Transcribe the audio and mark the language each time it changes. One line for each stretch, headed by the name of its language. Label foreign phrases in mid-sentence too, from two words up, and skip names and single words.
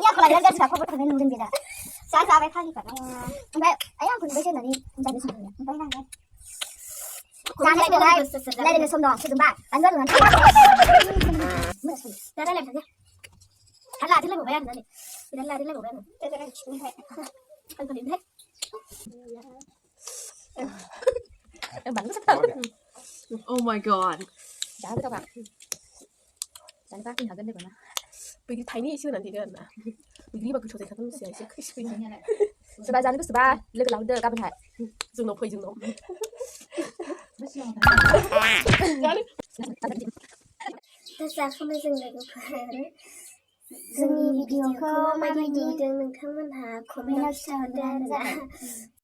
Bodo: आखला बिराद गाज्रि खबर थांनाय नुदों बे दा जाबाय फालिफा ओमफ्राय आइ आंखौ नुबाय होननानै जानो सानदों ओमफ्राय नालाय रायलायनो सम दं सोरजोंबा बानलु आलुनानै दा रायलायबाय थादो आरो लादेरलायबावबाय आरोना नै बिराद लादेरलायबावबाय आङो
English: Oh my god
Korean: 자 그래봐
Bodo: जानोबा फैनो हागोन लोगोना बैग्रि थाइनै एसे होनानै देदो आरोना बैग्रिबा गोथाव जायो खान्थाल मुसिया एसे खैसिब सोरबा जानो गोसोबा लोगो लाहरदो गाबोनहाय जोंनाव फै जोंनाव जाखांबाय जों लोगोफोर जोंनि भिडिअखौ माबायदि नुदों नोंथांमोनहा कमेन्टआव खिन्थाहरदो आरोना